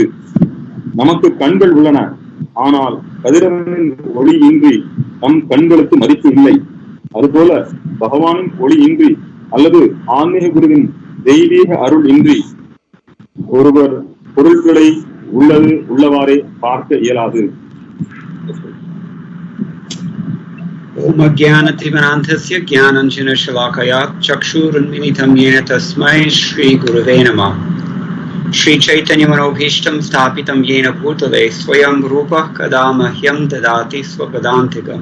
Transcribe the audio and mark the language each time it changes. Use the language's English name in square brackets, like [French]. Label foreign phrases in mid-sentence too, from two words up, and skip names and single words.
[Tamil] நமக்கு கண்கள் உள்ளன, ஆனால் கதிரவனின் ஒளி இன்றி நம் கண்களுக்கு மதிப்பு இல்லை. அதுபோல பகவானின் ஒளி இன்றி அல்லது ஆன்மீக குருவின் தெய்வீக அருள் இன்றி ஒருவர் பொருள்களை உள்ளவாறே பார்க்க இயலாது. [Sanskrit] ओम अज्ञानतिमिरान्धस्य ज्ञानाञ्जनशलाकया चक्षुरुन्मिलितं येन तस्मै श्रीगुरवे नमः। श्रीचैतन्यमनोभीष्टं स्थापितं येन भूतले स्वयं रूपः कदा मह्यं ददाति स्वपदान्तिकम्।